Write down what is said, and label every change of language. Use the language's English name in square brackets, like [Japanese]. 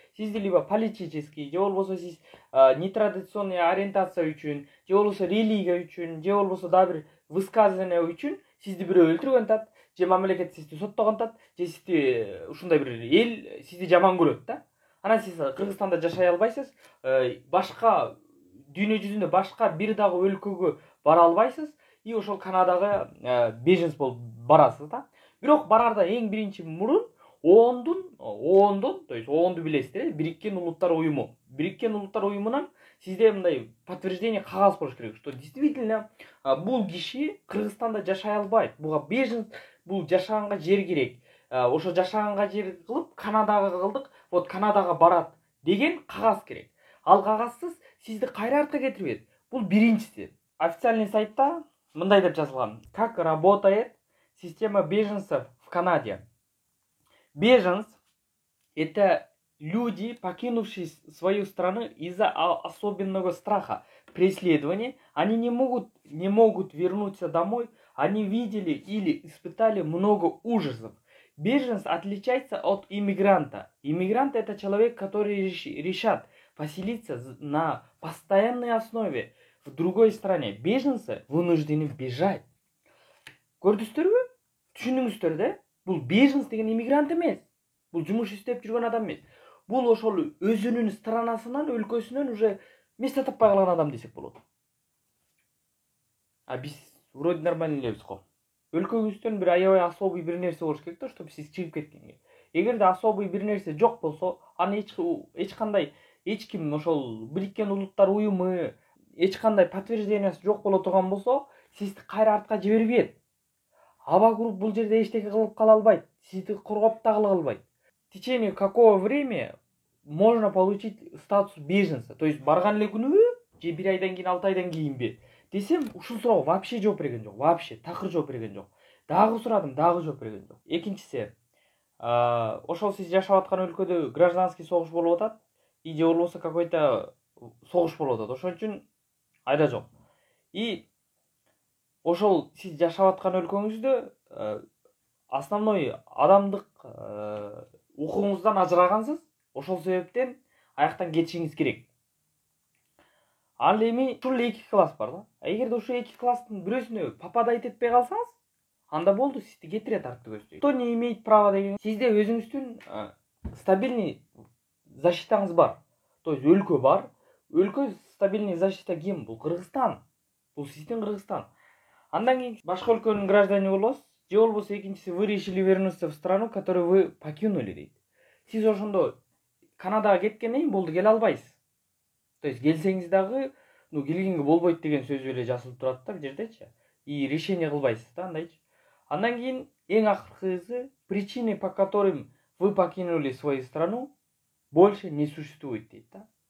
[Kyrgyz] Сизди либо политический, же болбосо сиз нетрадиционный ориентация үчүн, же болбосо религия үчүн, же болбосо дагы бир высказывание үчүн сизди бирөө өлтүргөн атат, же мамлекет сизди соттогон атат, же сизди ушундай бир эл сизди жаман көрөт да. Анан сиз Кыргызстанда жашай албайсыз, башка дүйнө жүзүндө башка бир дагы өлкөгө бара албайсыз, и ошол Канадага беженец болуп барасыз да. Бирок барарда эң биринчи мурун ООНдон, то есть ООНду билесиздер, Бириккен Улуттар Уюму. Бириккен Улуттар Уюмунан сизде мындай подтверждение кагаз болуш керек, [Russian] что действительно [Kyrgyz] бул киши Кыргызстанда жашай албайт. Буга беженец, бул жашаганга жер керек. Ошо жашаганга жер кылып Канадага кылдык, вот Канадага барат деген кагаз керек. Ал кагазсыз сизди кайра артка кетирбейт. Бул биринчиси. Официальный сайтта мындай деп жазылган: [Russian] как работает система беженцев в Канаде. Беженцы – это люди, покинувшие свою страну из-за особенного страха преследования. Они не могут вернуться домой. Они видели или испытали много ужасов. Беженец отличается от иммигранта. Иммигрант – это человек, который решат поселиться на постоянной основе в другой стране. Беженцы вынуждены бежать. [Kyrgyz] Көрдүңүздөрбү? Түшүндүңүздөр да? Бул беженец деген иммигрант эмес. Бул жумуш иштеп жүргөн адам эмес. Бул ошол өзүнүн странасынан, өлкөсүнөн уже место таппай калган адам десек болот. А биз [Russian] вроде нормально [Kyrgyz] элебиз го. Өлкөбүздөн бир аябай особый бир нерсе болуш керек да, чтобы сиз чыгып кеткенге. Эгерде особый бир нерсе жок болсо, аны эч кандай эч ким ошол Бириккен Улуттар Уюму эч кандай подтверждениясы жок боло турган болсо, сизди кайра артка жибербейт. Аба групп бул жерде эчтеке кылып кала албайт, сизди коргоп да кала албайт. [Russian] В течение какого времени можно получить статус беженца? [Kyrgyz] То есть барган эле күнүбү же 1 айдан кийин 6 айдан кийинби десем, ушул суроого вообще жооп берген жок. Вообще такыр жооп берген жок. Дагы сурадым, дагы жооп берген жок. Экинчиси, ошол сиз жашап аткан өлкөдө гражданский согуш болуп атат, и же болбосо [Russian] какой-то [Kyrgyz] согуш болуп атат. Ошон үчүн айда жок. И ошол сиз жашап аткан өлкөңүздө основной адамдык укугуңуздан ажырагансыз. Ошол себептен аяктан кетишиңиз керек. Ал эми ушул 2 класс бар да. Эгерде ушул 2 класстын бирөөсүнө попадать этпей калсаңыз, анда болду, сизди кетирет артты көздөй. Кто не имеет права деген, сизде өзүңүздүн стабильный защитаңыз бар. То есть өлкө бар. Өлкө стабильный защита ким? Бул Кыргызстан. Бул сиздин Кыргызстан. Андан кийин башка өлкөнүн граждане болосуз, же болбосо экинчиси [Russian] вы решили вернуться в страну, которую вы покинули [Kyrgyz] дейт. Сиз ошондо Канадага кеткенден кийин болду келе албайсыз. То есть келсеңиз дагы, келгенге болбойт деген сөз эле жазылып турат да бул жердечи. И решение кылбайсыз да андайчы. Андан кийин эң акыркысы, [Russian] причины, по которым вы покинули свою страну, больше не существует [Kyrgyz] дейт да.